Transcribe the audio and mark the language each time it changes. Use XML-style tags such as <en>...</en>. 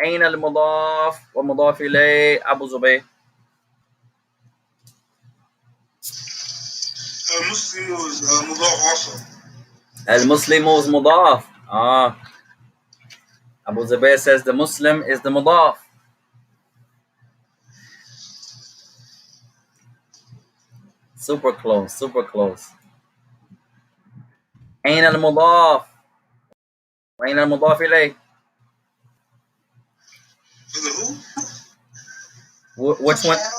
<ar>أين المضاف والمضاف إليه أبو زبير؟ المسلم</ar> <en>was مضاف also.</en> <ar>المسلم</ar> <en>was مضاف. Abu Zubayr says the Muslim is the mudaf. Super close, super close.</en> <ar>أين المضاف؟ وأين المضاف إليه؟</ar> <en>Which one?</en>